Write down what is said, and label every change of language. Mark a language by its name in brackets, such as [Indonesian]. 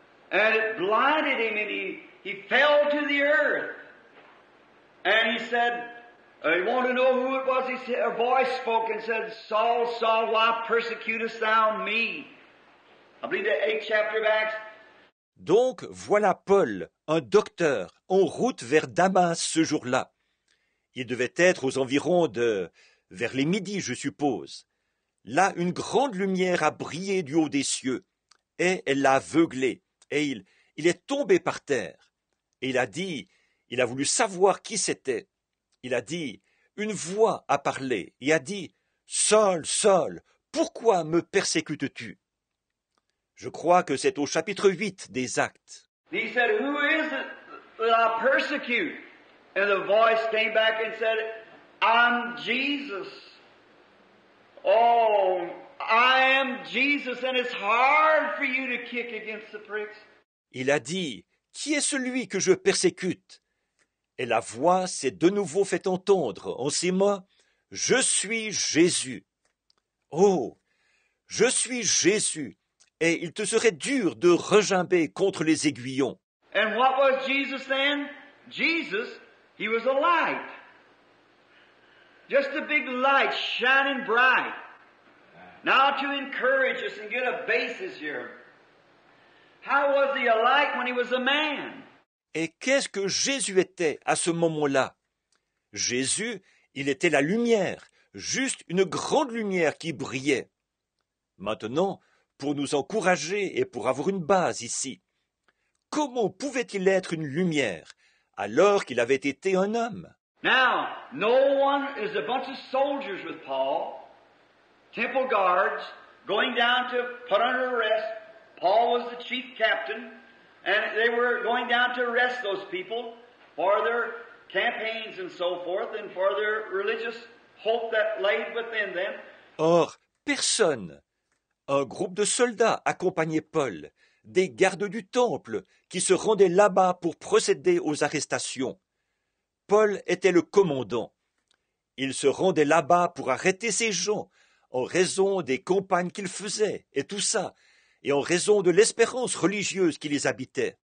[English] And it blinded him, and he fell to the earth. And he said, he wanted to know who it was. A voice spoke and said, Saul, Saul, why persecutest thou me? I believe the 8th chapter of Acts. [French] Donc voilà Paul, un docteur, en route vers Damas ce jour-là. Il devait être aux environs vers les midis, je suppose. Là, une grande lumière a brillé du haut des cieux, et elle l'a aveuglé, et il est tombé par terre. Et il a voulu savoir qui c'était. Il a dit, une voix a parlé, et a dit, Saul, Saul, pourquoi me persécutes-tu? Je crois que c'est au chapitre 8 des Actes. [English] He said, who is it that I persecute? And the voice came back and said, I'm Jesus. Oh, I am Jesus, and it's hard for you to kick against the pricks. [French] Il a dit, qui est celui que je persécute? Et la voix s'est de nouveau fait entendre en ces mots, je suis Jésus. Oh, je suis Jésus. Et il te serait dur de regimber contre les aiguillons. [English] And what was Jesus then? Jesus, he was a light. Just a big light shining bright. Now to encourage us and get a basis here. How was he a light when he was a man? [French] Et qu'est-ce que Jésus était à ce moment-là? Jésus, il était la lumière, juste une grande lumière qui brillait. Maintenant, pour nous encourager et pour avoir une base ici, comment pouvait-il être une lumière alors qu'il avait été un homme? [English] Now, no one is a bunch of soldiers with Paul, temple guards, going down to put under arrest. Paul was the chief captain, and they were going down to arrest those people for their campaigns and so forth, and for their religious hope that lay within them. [French] Or, personne. Un groupe de soldats accompagnait Paul, des gardes du temple qui se rendaient là-bas pour procéder aux arrestations. Paul était le commandant. Il se rendait là-bas pour arrêter ces gens en raison des campagnes qu'il faisait et tout ça, et en raison de l'espérance religieuse qui les habitait.